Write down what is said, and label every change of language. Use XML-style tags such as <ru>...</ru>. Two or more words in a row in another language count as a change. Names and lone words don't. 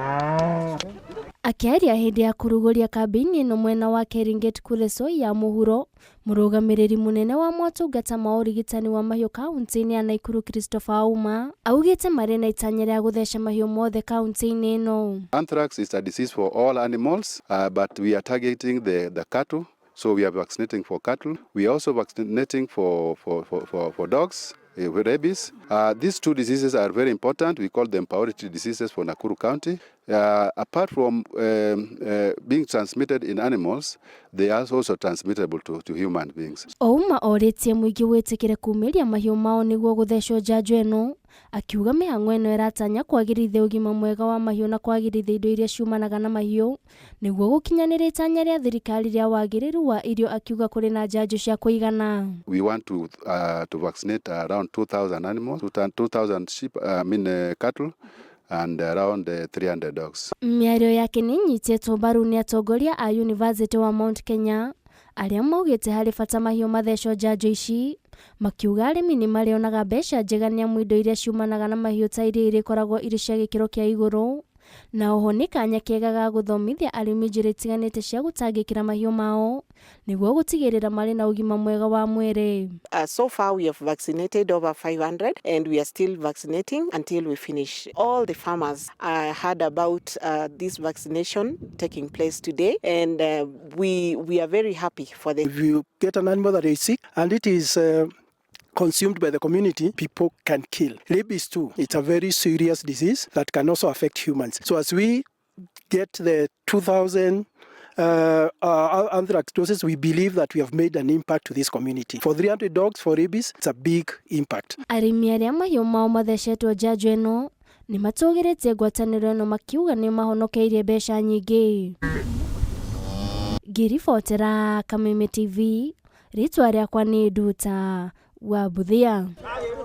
<ki>Akĩaria hĩndĩ ya kũrugũria kambĩini ĩno mwena wa Keringet Kuresoi ya mũhuro, mũrũgamĩrĩri mũnene wa motungata ma ũrigitani wa mahiũ kaunti-inĩ ya Nakuru Christopher Auma augĩte marĩ na itanya rĩa gũtheca mahiũ mothe kaunti-inĩ ĩno.</ki> <en>Anthrax is a disease for all animals, but we are targeting the cattle. So we are vaccinating for cattle. We are also vaccinating for dogs. With rabies. These two diseases are very important. We call them priority diseases for Nakuru County. Apart from being transmitted in animals, they are also transmittable to human beings.</en> <ki>Ouma orĩtie mũingĩ wĩtĩkĩre kumĩria mahiũ mao nĩguo gũthecwo njanjo ĩno, akiuga mĩhang'o ĩno ĩratanya kwagĩrithia ũgima mwega wa mahiũ na kwagĩrithia indo iria ciumanaga na mahiũ nĩguo gũkinyanĩria itanya rĩa thirikari rĩa wagĩrĩru wa irio, akiuga kũrĩ na njanjo cia kũigana.</ki> <en>We want to vaccinate around 2,000 animals, 2,000 sheep, cattle, and around 300 dogs.</en> <ki>Mĩario yake nĩ nyitĩtwo mbaru nĩ atongoria a University wa Mount Kenya arĩa maugĩte harĩ bata mahiũ mathecwo njanjo ici, makiuga arĩmi nĩ marĩonaga mbeca njega nĩamu indo iria ciumanaga na mahiũ ta iria irĩkoragwo irĩ cia gĩkĩro kĩa igũrũ, na oho nĩ kanya kega ga gũthomithia arĩmi njĩra itiganĩte cia gũtangĩkĩra mahiũ mao nĩguo gũtigĩrĩra marĩ na ũgima mwega wa mwĩrĩ.</ki> <en>So far we have vaccinated over 500 and we are still vaccinating until we finish. All the farmers heard about this vaccination taking place today, and we are very happy for them. If you get an animal that is sick and it is consumed by the community, people can kill. Rabies too, it's a very serious disease that can also affect humans. So as we get the 2,000 anthrax doses, we believe that we have made an impact to this community. For 300 dogs for rabies, it's a big impact.</en> <ki>Arĩmi arĩa mahiũ mao mathecetwo njanjo ĩno nĩ matũgĩrĩtie ngwatanĩro ĩno makiuga nĩ mahonokeirie mbeca nyingĩ. Ngĩribotera Kameme TV, rĩtwa rĩakwa nĩ Nduta wa Buthia.</ki>